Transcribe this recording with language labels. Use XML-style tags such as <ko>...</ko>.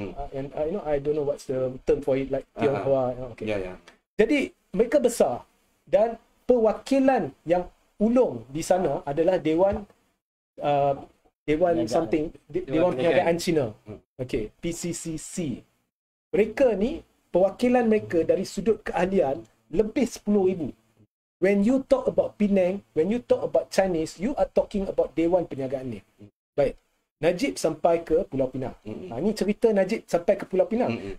<en>And I don't know what's the term for it, like Tionghoa.</en> <ms>Jadi mereka besar, dan perwakilan yang ulung di sana adalah Dewan something, Dewan Perniagaan Cina. Okey, PCCC. Mereka ni, perwakilan mereka dari sudut keahlian lebih 10,000.</ms> <en>When you talk about Penang, when you talk about Chinese, you are talking about Dewan Perniagaan ni.</en> <ms>Baik. Najib sampai ke Pulau Pinang. Ini cerita Najib sampai ke Pulau Pinang.</ms>